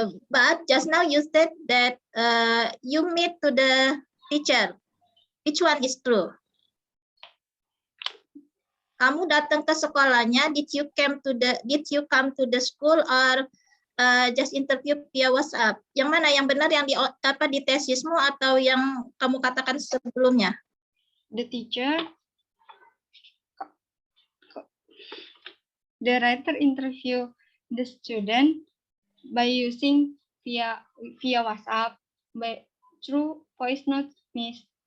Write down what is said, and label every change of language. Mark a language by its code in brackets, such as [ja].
[en] But just now you said that you meet to the teacher. Which one is true? [id] Kamu datang ke sekolahnya, [en] did you come to the school or just interview via WhatsApp? [id] Yang mana yang benar, yang di tesismu atau yang kamu katakan sebelumnya? [en] The teacher, the writer interview the student by using via WhatsApp, by through voice note, Miss.